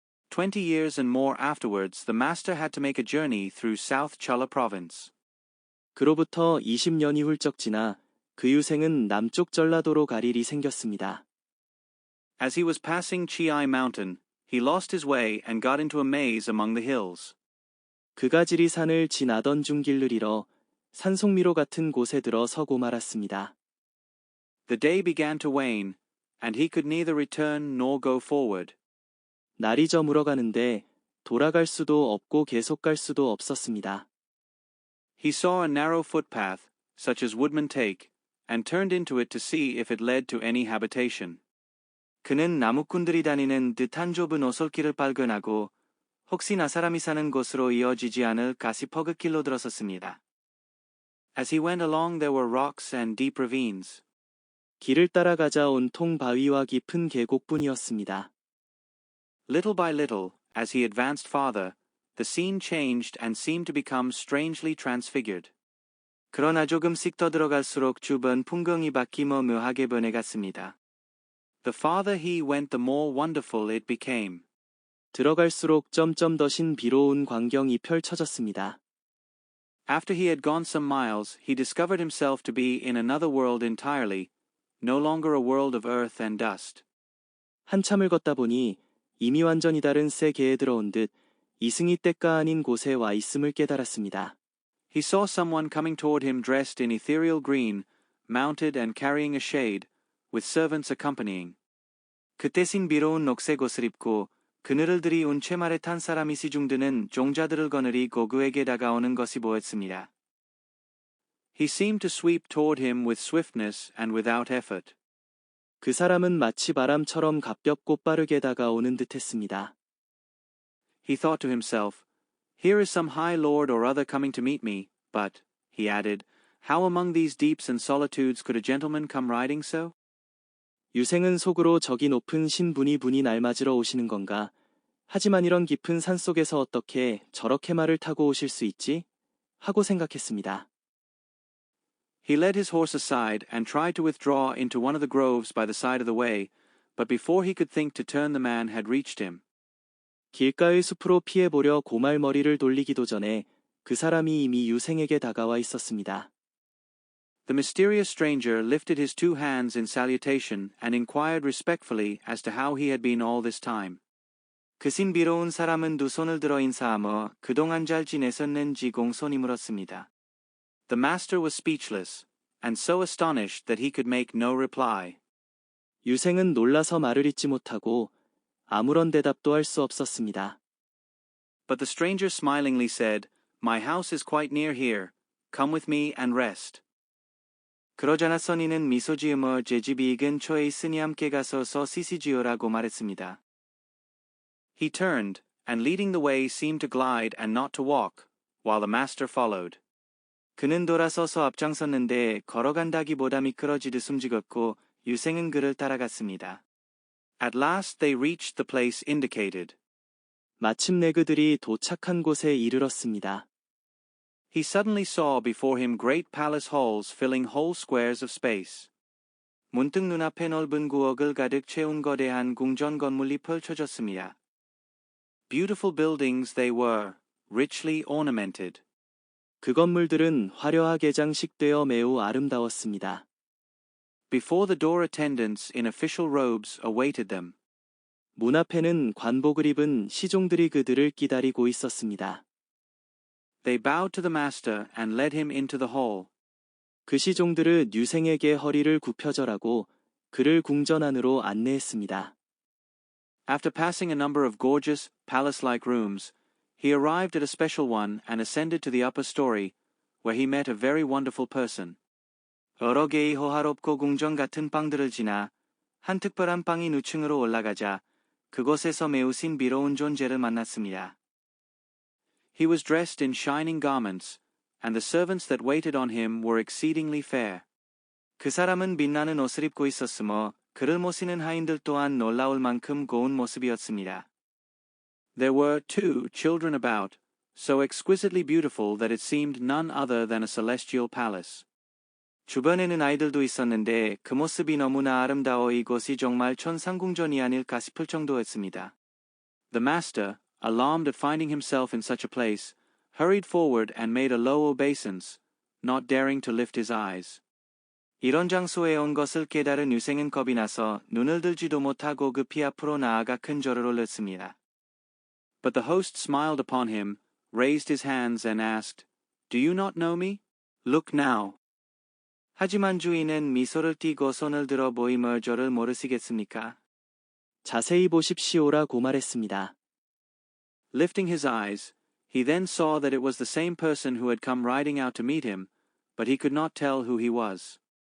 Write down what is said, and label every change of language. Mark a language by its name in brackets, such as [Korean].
[English] 20 years and more afterwards, the master had to make a journey through South Cholla province. [Korean] 그로부터 20년이 훌쩍 지나 그 유생은 남쪽 전라도로 갈 일이 생겼습니다. [English] As he was passing Chiai Mountain, he lost his way and got into a maze among the hills. [Korean] 그가 지리산을 지나던 중 길을 잃어 산속미로 같은 곳에 들어 서고 말았습니다. [English] The day began to wane, and he could neither return nor go forward. [Korean] 날이 저물어가는데 돌아갈 수도 없고 계속 갈 수도 없었습니다. [English] He saw a narrow footpath, such as woodmen take, and turned into it to see if it led to any habitation. [Korean] 그는 나무꾼들이 다니는 듯한 좁은 오솔길을 발견하고 혹시나 사람이 사는 곳으로 이어지지 않을 가시퍼긋길로 들어섰습니다. [English] As he went along there were rocks and deep ravines. [Korean] 길을 따라가자 온통 바위와 깊은 계곡뿐이었습니다. [English] Little by little, as he advanced farther, the scene changed and seemed to become strangely transfigured. [Korean] 그러나 조금씩 더 들어갈수록 주변 풍경이 바뀌며 묘하게 변해갔습니다. [English] The farther he went, the more wonderful it became. [Korean] 들어갈수록 점점 더 신비로운 광경이 펼쳐졌습니다. [English] After he had gone some miles, he discovered himself to be in another world entirely, no longer a world of earth and dust. [Korean] 한참을 걷다 보니 이미 완전히 다른 세계에 들어온 듯 이승이 때가 아닌 곳에 와 있음을 깨달았습니다. [English] He saw someone coming toward him dressed in ethereal green, mounted and carrying a shade, with servants accompanying. [Korean] 그때 신비로운 녹색 옷을 입고 그늘을 들이운 채말에 탄 사람이 시중드는 종자들을 거느리고 그에게 다가오는 것이 보였습니다. [English] He seemed to sweep toward him with swiftness and without effort. [Korean] 그 사람은 마치 바람처럼 가볍고 빠르게 다가오는 듯했습니다. [English] He thought to himself, "Here is some high lord or other coming to meet me, but," he added, "how among these deeps and solitudes could a gentleman come riding so?" [Korean] 유생은 속으로 저기 높은 신분이 분이 날 맞으러 오시는 건가? 하지만 이런 깊은 산속에서 어떻게 저렇게 말을 타고 오실 수 있지? 하고 생각했습니다. [English] He led his horse aside and tried to withdraw into one of the groves by the side of the way, but before he could think to turn, the man had reached him. [Korean] 길가의 숲으로 피해보려 고말머리를 돌리기도 전에 그 사람이 이미 유생에게 다가와 있었습니다. [English] The mysterious stranger lifted his two hands in salutation and inquired respectfully as to how he had been all this time. [Korean] 그 신비로운 사람은 두 손을 들어 인사하며 그동안 잘 지내셨는지 공손히 물었습니다. [English] The master was speechless, and so astonished that he could make no reply. [Korean] 유생은 놀라서 말을 잇지 못하고 아무런 대답도 할 수 없었습니다. [English] But the stranger smilingly said, "My house is quite near here. Come with me and rest." [Korean] 그러자나 써니는 미소 지으며 제 집이 이 근처에 있으니 함께 가서서 쉬시지요라고 말했습니다. [English] He turned, and leading the way seemed to glide and not to walk, while the master followed. [Korean] 그는 돌아서서 앞장섰는데 걸어간다기보다 미끄러지듯 숨지었고 유생은 그를 따라갔습니다. [English] At last they reached the place indicated. [Korean] 마침내 그들이 도착한 곳에 이르렀습니다. [English] He suddenly saw before him great palace halls filling whole squares of space. [Korean] 문득 눈앞에 넓은 구역을 가득 채운 거대한 궁전 건물이 펼쳐졌습니다. [English] Beautiful buildings they were, richly ornamented. [Korean] 그 건물들은 화려하게 장식되어 매우 아름다웠습니다. [English] Before the door attendants in official robes awaited them. [Korean] 문 앞에는 관복을 입은 시종들이 그들을 기다리고 있었습니다. [English] They bowed to the master and led him into the hall. [Korean] 그 시종들은 유생에게 허리를 굽혀절하고 그를 궁전 안으로 안내했습니다. [English] After passing a number of gorgeous, palace-like rooms, he arrived at a special one and ascended to the upper story, where he met a very wonderful person. [Korean] 여러 개의 호화롭고 궁전 같은 방들을 지나 한 특별한 방인 2층으로 올라가자 그곳에서 매우 신비로운 존재를 만났습니다. [English] He was dressed in shining garments, and the servants that waited on him were exceedingly fair. [Korean] 그 사람은 빛나는 옷을 입고 있었으며 그를 모시는 하인들 또한 놀라울 만큼 고운 모습이었습니다. [English] There were, too, children about, so exquisitely beautiful that it seemed none other than a celestial palace. [Korean] 주변에는 아이들도 있었는데 그 모습이 너무나 아름다워 이곳이 정말 천상궁전이 아닐까 싶을 정도였습니다. [English] The master, alarmed at finding himself in such a place, hurried forward and made a low obeisance, not daring to lift his eyes. [Korean] 이런 장소에 온 것을 깨달은 유생은 겁이 나서 눈을 들지도 못하고 급히 앞으로 나아가 큰 절을 올렸습니다. [English] But the host smiled upon him, raised his hands and asked, "Do you not know me? Look now." [Korean] 하지만 주인은 미소를 띠고 손을 들어 보이며 저를 모르시겠습니까? 자세히 보십시오라고 말했습니다. [English] Lifting his eyes, he then saw that it was the same person who had come riding out to meet him, but he could not tell who he was.